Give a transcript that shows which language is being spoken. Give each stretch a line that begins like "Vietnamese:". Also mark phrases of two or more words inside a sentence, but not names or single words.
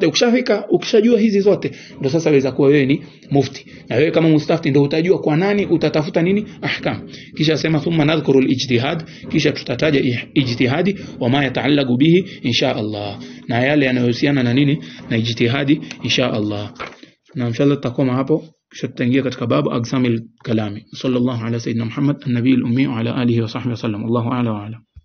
Swahili: Ukishajua hizi zote, ndio sasa waweza kuwa wewe ni mufti, na wewe kama mustafti ndio utajua kwa nani utatafuta nini ahkam. Kisha sema
Arabic: ثم نذكر الاجتهاد,
Swahili: kisha tutataja ijtihadi
Arabic: وما يتعلق به إن شاء الله,
Swahili: na yale yanayohusiana na nini, na ijtihadi
Arabic: إن شاء الله.
Swahili: Na inshallah tutakoma hapo. kisha tutaingia katika
Arabic: باب أقسام الكلام. صلى الله على سيدنا محمد النبي الأمي وعلى آله وصحبه وسلم. الله أعلى وأعلم.